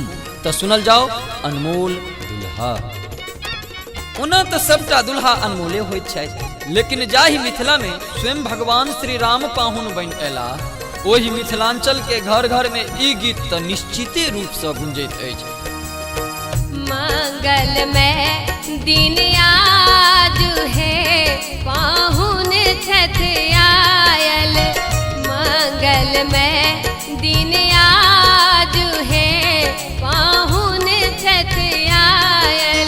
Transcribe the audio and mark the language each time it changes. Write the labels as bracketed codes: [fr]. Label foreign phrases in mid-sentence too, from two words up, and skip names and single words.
[mai] तऽ सुनल जाओ अनमोल दुल्हा। ओना तऽ सबटा दुल्हा अनमोले होइत छथि, लेकिन जाहि मिथिला में स्वयं भगवान श्री राम पाहुन बनि अयला ओहि मिथिलांचल के घर घर में ई गीत तऽ निश्चिते रूप से गुंजैत अछि। मंगल में दिन आज है पाहुन छथि आयल। मंगल में दिन आज है पाहुन छथि आयल।